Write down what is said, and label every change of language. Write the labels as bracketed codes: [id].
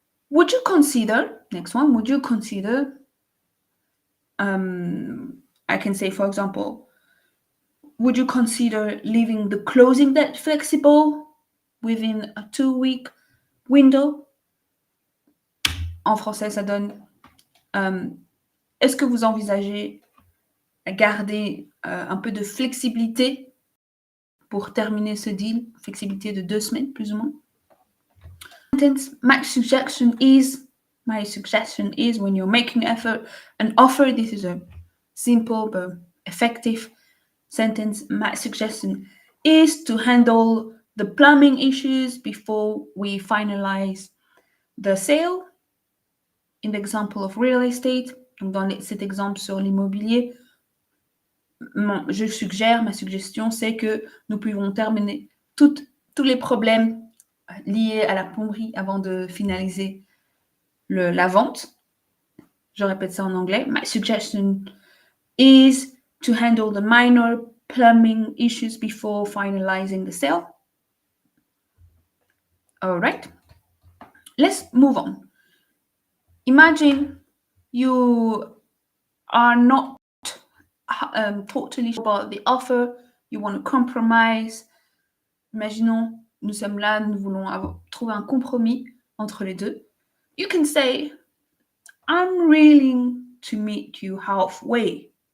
[en] Would you consider, next one, would you consider, I can say, for example, would you consider leaving the closing date flexible within a 2-week window? [fr] En français, ça donne, est-ce que vous envisagez garder un peu de flexibilité pour terminer ce deal, flexibilité de 2 semaines, plus ou moins? [en] My suggestion is when you're making an offer, this is a simple but effective sentence. My suggestion is to handle the plumbing issues before we finalize the sale. In the example of real estate, [fr] donc dans cet exemple sur l'immobilier, ma suggestion, c'est que nous pouvons terminer tous les problèmes liés à la plomberie avant de finaliser la vente. Je répète ça en anglais. [en] My suggestion is to handle the minor plumbing issues before finalizing the sale. All right. Let's move on. Imagine you are not totally sure about the offer. You want to compromise. [fr] Imaginons, nous sommes là, nous voulons trouver un compromis entre les deux. [en] You can say, I'm willing to meet you halfway.